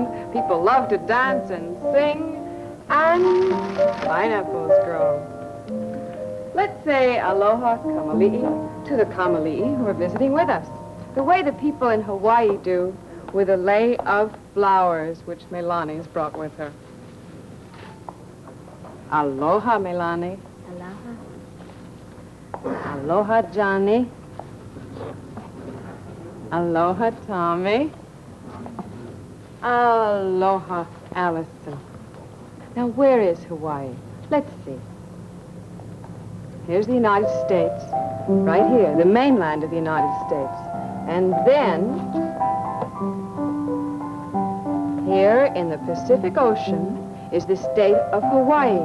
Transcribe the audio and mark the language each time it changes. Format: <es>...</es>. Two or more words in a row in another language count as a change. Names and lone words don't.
<en>People love to dance and sing, and pineapples grow. Let's say aloha, Kamali'i, to the Kamali'i who are visiting with us, the way the people in Hawaii do with a lei of flowers, which Melani's brought with her. Aloha, Melani. Aloha. Aloha, Johnny. Aloha, Tommy. Aloha, Allison. Now, where is Hawaii? Let's see. Here's the United States, right here, the mainland of the United States. And then, here in the Pacific Ocean is the state of Hawaii.</en>